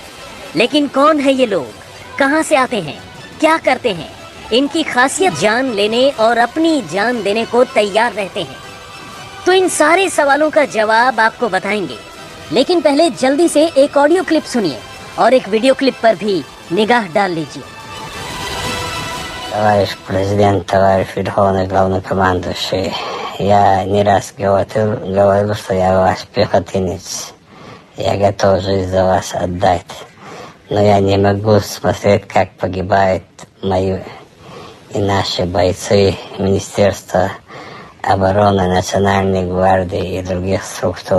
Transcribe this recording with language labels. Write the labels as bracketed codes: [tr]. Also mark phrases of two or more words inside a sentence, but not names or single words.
[hi] लेकिन कौन है ये लोग, कहां से आते हैं, क्या करते हैं, इनकी खासियत जान लेने और अपनी जान देने को तैयार रहते हैं। तो इन सारे सवालों का जवाब आपको बताएंगे, लेकिन पहले जल्दी से एक [en] audio clip [hi] सुनिए और एक [en] video clip [hi] पर भी निगाह डाल लीजिए। [ru] Товарищ президент, товарищ верховный главнокомандующий, я не раз говорил, что я ваш пехотинец. Я готов жизнь за вас отдать. Но я не могу смотреть, как погибают мои и наши бойцы Министерства обороны, Национальной гвардии и других структур.